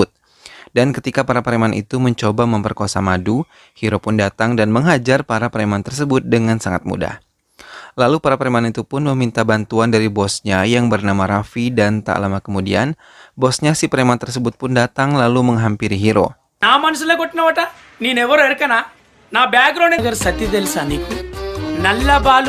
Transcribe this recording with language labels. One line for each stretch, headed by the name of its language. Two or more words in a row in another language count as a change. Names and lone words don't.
Indonesian: Dan ketika para preman itu mencoba memperkosa Madu, Hiro pun datang dan menghajar para preman tersebut dengan sangat mudah. Lalu para preman itu pun meminta bantuan dari bosnya yang bernama Raffi dan tak lama kemudian, bosnya si preman tersebut pun datang lalu menghampiri Hiro.
Telugu: నా మనసులో కొట్టినవట నేనెవరో ఎరకనా నా బ్యాక్గ్రౌండ్ సత్తి తెలుసా నీకు నల్ల బాలు.